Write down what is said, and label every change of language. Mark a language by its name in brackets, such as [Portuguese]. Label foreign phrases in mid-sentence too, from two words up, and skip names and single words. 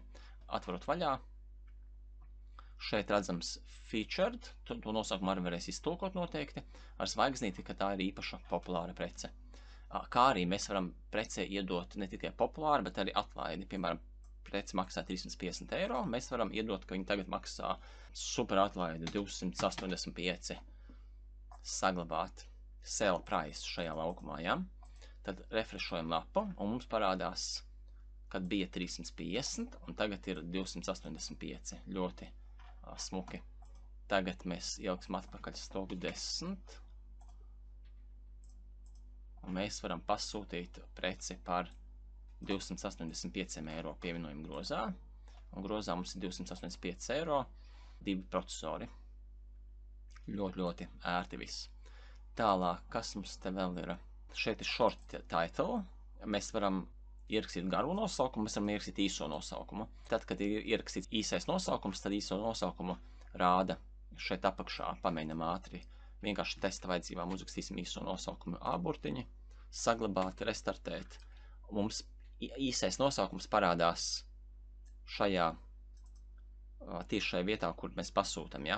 [Latvian] Atvarot vaļā, šeit redzams featured, to nosaukumu arī varēs iztulkot noteikti, ar zvaigznīti, ka tā ir īpaša populāra prece. Kā arī mēs varam precei iedot ne tikai populāru, bet arī atlaidi. Piemēram, prece maksā 350 eiro, mēs varam iedot, ka viņi tagad maksā super atlaidi 285 saglabāt. [English] Sell price [Latvian] šajā laukumā, ja? Tad refrešojam lapu, un mums parādās, kad bija 350, un tagad ir 285. Ļoti smuki. Tagad mēs ieliksim atpakaļ stoku 10, un mēs varam pasūtīt preci par 285 eiro pievienojumu grozā, un grozā mums ir 285 eiro, 2 procesori. Ļoti, ļoti ērti viss. Tālāk, kas mums te vēl ir? Šeit ir [English] short title. [Latvian] Mēs varam ierakstīt garu nosaukumu, mēs varam ierakstīt īso nosaukumu. Tad, kad ir ierakstīts īsais nosaukums, tad īso nosaukumu rāda šeit apakšā. Pamēģinam ātri. Vienkārši testa vajadzībām uzrakstīsim īso nosaukumu A burtiņi, saglabāt, restartēt. Mums īsais nosaukums parādās šajā, tieši šajā vietā, kur mēs pasūtam, ja?